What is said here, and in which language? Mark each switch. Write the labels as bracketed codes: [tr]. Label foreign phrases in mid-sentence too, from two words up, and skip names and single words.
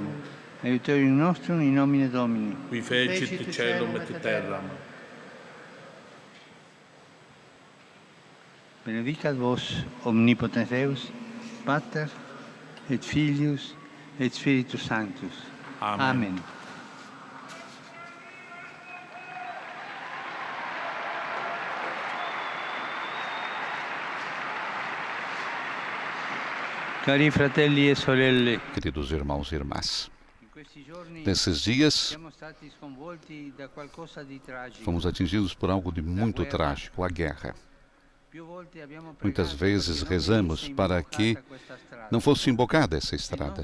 [la] Aiuterium nostrum in nomine Domini. Qui fecit caelum et terram. Benedicat vos omnipotens Deus, Pater et Filius et Spiritus Sanctus. Amen. Amen. [it] Cari fratelli e sorelle, [pt] Queridos irmãos e irmãs, nesses dias fomos atingidos por algo de muito trágico, a guerra. Muitas vezes rezamos para que não fosse embocada essa estrada.